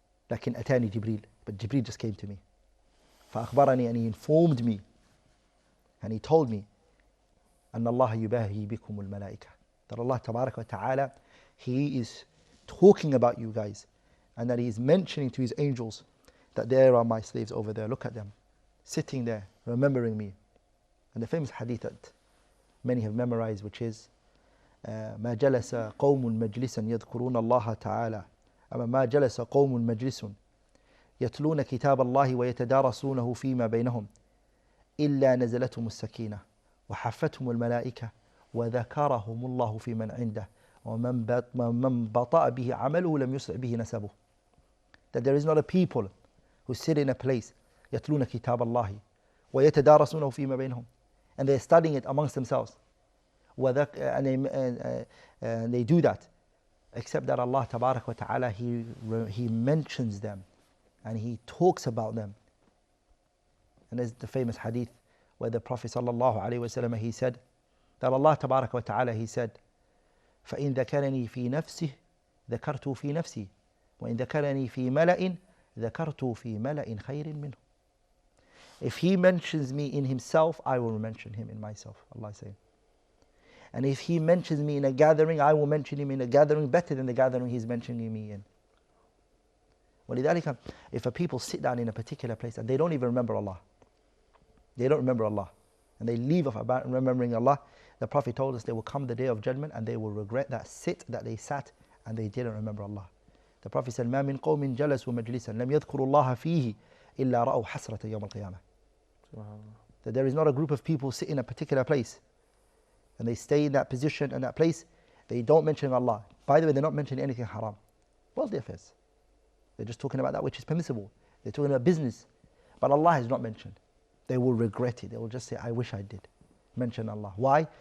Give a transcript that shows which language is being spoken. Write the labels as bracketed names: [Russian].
[Arabic] Lakin atani Jibreel, [English] but Jibreel just came to me. [Arabic] فأخبرني, [English] and he informed me, and he told me, [Arabic] أن الله يباهي بكم الملائكة, [English] that Allah tabarak wa ta'ala, He is talking about you guys, and that He is mentioning to His angels that there are my slaves over there, look at them, sitting there, remembering me. And the famous hadith that many have memorized, which is [Arabic] ما جلس قوم مجلسا يذكرون الله تعالى أما ما جلس قوم مجلس يتلون كتاب الله ويتدارسونه فيما بينهم إلا نزلتهم السكينة وحفتهم الملائكة وذكرهم الله في من عنده ومن بطأ به عمله لم يسرع به نسبه. [English] That there is not a people who sit in a place [Arabic] يتلون كتاب الله ويتدارسونه فيما بينهم, [English] and they're studying it amongst themselves, and they do that, except that Allah tabarak wa ta'ala, He mentions them and He talks about them. And there's the famous hadith where the Prophet sallallahu alaihi wasallam, he said that Allah tabarak wa ta'ala, He said, [Arabic] فإن ذكرني في نفسه ذكرته في نفسي وإن ذكرني في ملأ ذكرته في ملأ خير منه. [English] If He mentions me in Himself, I will mention Him in myself, Allah is saying. And if He mentions me in a gathering, I will mention Him in a gathering better than the gathering He's mentioning me in. [Arabic] ولذلك, [English] if a people sit down in a particular place and they don't even remember Allah, they don't remember Allah, and they leave off about remembering Allah, the Prophet told us there will come the day of judgment and they will regret that they sat and they didn't remember Allah. The Prophet said, [Arabic] ما من قوم جلسوا مجلسا لم يذكروا الله فيه إلا رأوا حسرة يوم القيامة. [English] That there is not a group of people sit in a particular place and they stay in that position and that place, they don't mention Allah. By the way, they're not mentioning anything haram, worldly affairs. They're just talking about that which is permissible. They're talking about business, but Allah is not mentioned. They will regret it. They will just say, I wish I did mention Allah. Why?